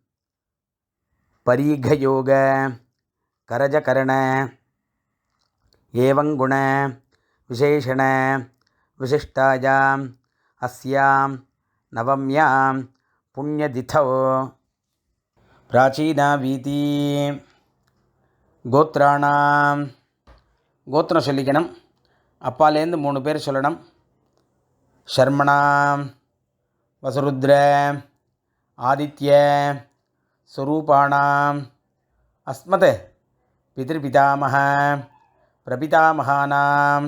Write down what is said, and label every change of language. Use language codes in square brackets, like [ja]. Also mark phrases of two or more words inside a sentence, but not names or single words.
[sa] परीघयोग करजकरण एवं गुण विशेषण विशिष्टायाम् अस्यां नवम्यां पुण्यतिथौ प्राचीना वीति கோத்ராணாம். [ta] கோத்திரம் சொல்லிக்கணும். அப்பாலேருந்து 3 பேர் சொல்லணும். [sa] शर्मणाम् वसुरुद्र आदित्य स्वरूपाणाम् अस्मत् पितृपितामह प्रपितामहानाम्.